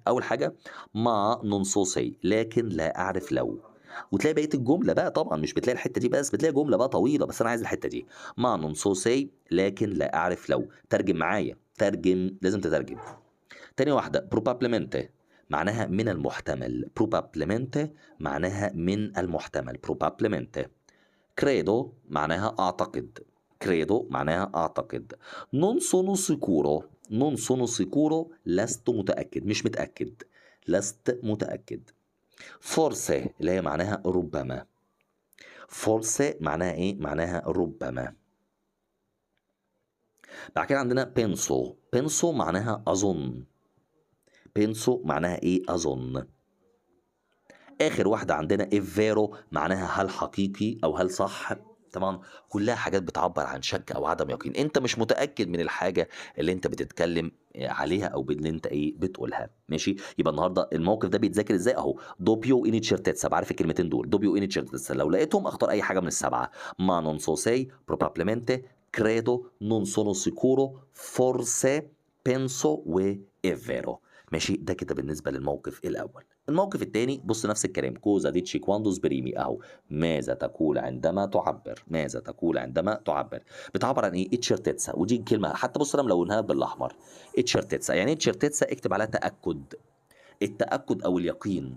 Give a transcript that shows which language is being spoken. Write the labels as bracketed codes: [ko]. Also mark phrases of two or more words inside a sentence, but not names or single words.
[ar] اول حاجه [it] ma non so se [ar] لكن لا اعرف لو، وتلاقي بقيه الجمله بقى. طبعا مش بتلاقي الحته دي بس، بتلاقي جمله بقى طويله، بس انا عايز الحته دي. [it] ma non so se [ar] لكن لا اعرف لو. ترجم معايا. ترجم، لازم تترجم. تاني واحدة probabilmente معناها من المحتمل. probabilmente معناها من المحتمل. probabilmente. credo معناها أعتقد. credo معناها أعتقد. [it] non sono sicuro. non sono sicuro [ar] لست متأكد، مش متأكد، لست متأكد. forse اللي هي معناها ربما. forse معناها إيه؟ معناها ربما. بعد كده عندنا penso. penso معناها أظن. penso معناها إيه؟ أظن. آخر واحدة عندنا [it] è vero [ar] معناها هل حقيقي أو هل صح. طبعا كلها حاجات بتعبر عن شك أو عدم يقين، أنت مش متأكد من الحاجة اللي أنت بتتكلم عليها أو اللي أنت إيه بتقولها. ماشي، يبقى النهارده الموقف ده بيتذاكر إزاي أهو. [it] dubbio incertezza, [ar] بعرف الكلمتين دول [it] dubbio incertezza, [ar] لو لقيتهم أختار أي حاجة من السبعة. [it] ma non so se probabilmente credo non sono sicuro forse penso و è vero. [ar] ماشي، ده كده بالنسبة للموقف الأول. الموقف الثاني بص نفس الكلام، [it] cosa dici quando esprimi [ar] اهو. ماذا تقول عندما تعبر؟ ماذا تقول عندما تعبر؟ بتعبر عن ايه؟ اتشيرتيتسا، ودي كلمه حتى بص انا ملونها بالاحمر. اتشيرتيتسا يعني ايه؟ اتشيرتيتسا اكتب عليها تاكد، التاكد او اليقين.